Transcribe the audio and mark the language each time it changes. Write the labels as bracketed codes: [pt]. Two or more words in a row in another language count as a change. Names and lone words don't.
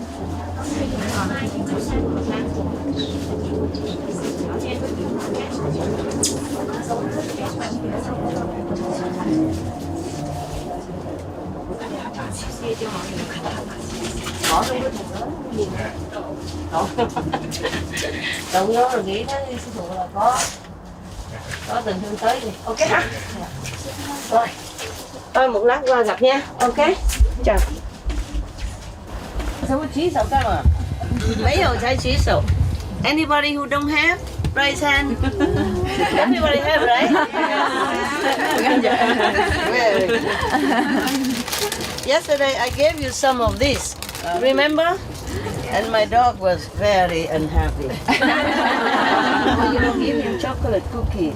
[vi] Bỏ trong cái thùng đó. Động vô rồi nghĩ tới sư phụ là có tình thương tới này. Ok hả? Rồi. Thôi một lát qua gặp nha. Ok. Chào. Sao có chỉ [zh] 手干嘛？没有才举手。 [en] Anybody who don't have, raise hand. Everybody have, right? Yesterday I gave you some of this. Remember? And my dog was very unhappy. You don't give him chocolate cookies.